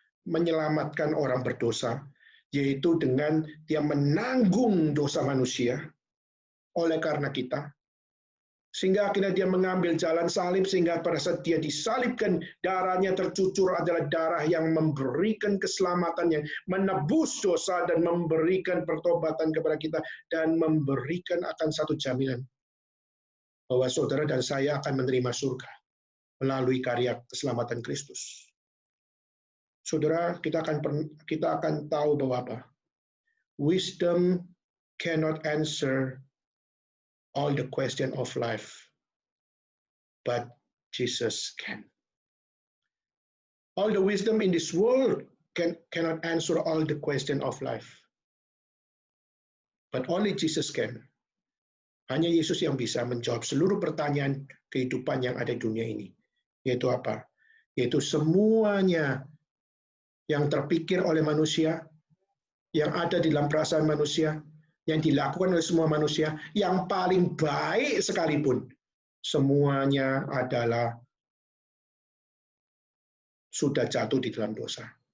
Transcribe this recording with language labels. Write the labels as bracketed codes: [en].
[id] Menyelamatkan orang berdosa, yaitu dengan dia menanggung dosa manusia oleh karena kita, sehingga akhirnya dia mengambil jalan salib, sehingga pada saat dia disalibkan, darahnya tercucur adalah darah yang memberikan keselamatan, yang menebus dosa dan memberikan pertobatan kepada kita, dan memberikan akan satu jaminan bahwa saudara dan saya akan menerima surga melalui karya keselamatan Kristus. Saudara, kita akan tahu bahwa apa? [en] Wisdom cannot answer all the question of life, but Jesus can. All the wisdom in this world cannot answer all the question of life, but only Jesus can. [id] Hanya Yesus yang bisa menjawab seluruh pertanyaan kehidupan yang ada di dunia ini. Yaitu apa? Yaitu semuanya yang terpikir oleh manusia, yang ada di dalam perasaan manusia, yang dilakukan oleh semua manusia, yang paling baik sekalipun, semuanya adalah sudah jatuh di dalam dosa.